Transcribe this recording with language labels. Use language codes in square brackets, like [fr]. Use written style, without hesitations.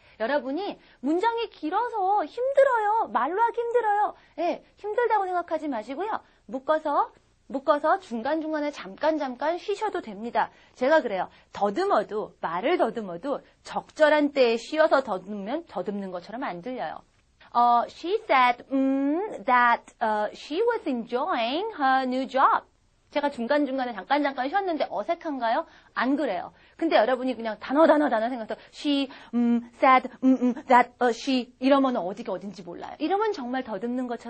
[ko] 여러분이 문장이 길어서 힘들어요. 말로 하기 힘들어요. 힘들다고 생각하지 마시고요. 묶어서 묶어서 중간중간에 잠깐 쉬셔도 됩니다. 제가 그래요. 말을 더듬어도 적절한 때에 쉬어서 더듬는 것처럼 안 들려요. [en] She said that she was enjoying her new job. [ko] 제가 중간중간에 잠깐 쉬었는데 어색한가요? 안 그래요. 근데 여러분이 그냥 단어 생각해서 [en] she said that she [ko] 이러면 어디가 어딘지 몰라요. 이러면 정말 더듬는 것처럼